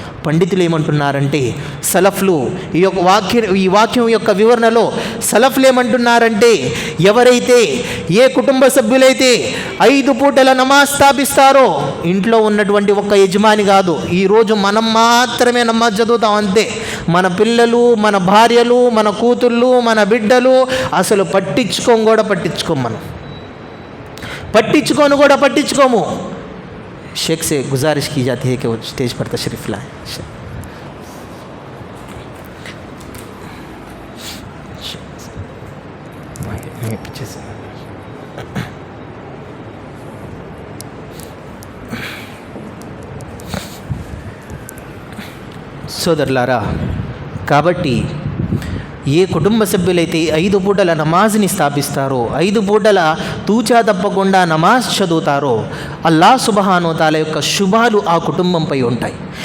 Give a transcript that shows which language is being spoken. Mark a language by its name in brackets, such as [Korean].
[Telugu] పండితులు ఏమంటున్నారంటే, సలఫ్లు ఈ వాక్యం యొక్క వివరణలో సలఫ్లు ఏమంటున్నారంటే, ఎవరైతే ఏ కుటుంబ సభ్యులైతే 5 పూటల నమాజ్ స్థాపిస్తారో, ఇంట్లో ఉన్నటువంటి ఒక్క యజమాని కాదు, ఈరోజు మనం మాత్రమే నమాజ్ చదువుతాం అంతే. మన పిల్లలు, మన భార్యలు, మన కూతుళ్ళు, మన బిడ్డలు అసలు పట్టించుకోము. [Hindi] शेख से गुजारिश की जाती है कि वो स्टेज पर तशरीफ़ लाएं. पीछे से [Telugu] సోదరులారా, కాబట్టి ఏ కుటుంబ సభ్యులైతే 5 పూటల నమాజ్ని స్థాపిస్తారో, 5 పూటల తూచా తప్పకుండా నమాజ్ చదువుతారో, అల్లాహ్ సుబ్హానహు వ తఆలా యొక్క శుభాలు ఆ కుటుంబంపై ఉంటాయి.